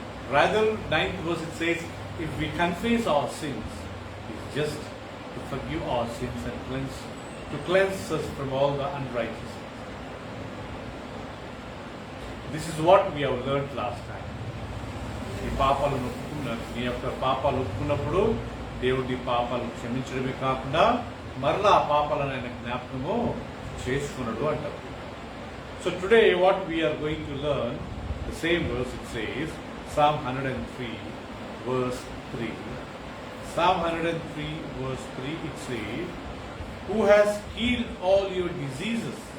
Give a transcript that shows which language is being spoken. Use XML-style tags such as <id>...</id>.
<en>Rather, 9th verse it says, if we confess our sins, He is just to forgive our sins and cleanse us from all the unrighteousness. This is what we have learned last time.</en> <te>నీ పాపాలను ఒప్పుకున్నాను, నీ యొక్క పాపాలు ఒప్పుకున్నప్పుడు దేవుడు నీ పాపాలు క్షమించడమే కాకుండా మరలా ఆ పాపాలను ఆయన జ్ఞాపకము చేసుకున్నాడు అంటారు.</te> <en>So today what we are going to learn, the same verse it says, Psalm 103 verse 3. Psalm 103 verse 3 it says, who has healed all your diseases.</en>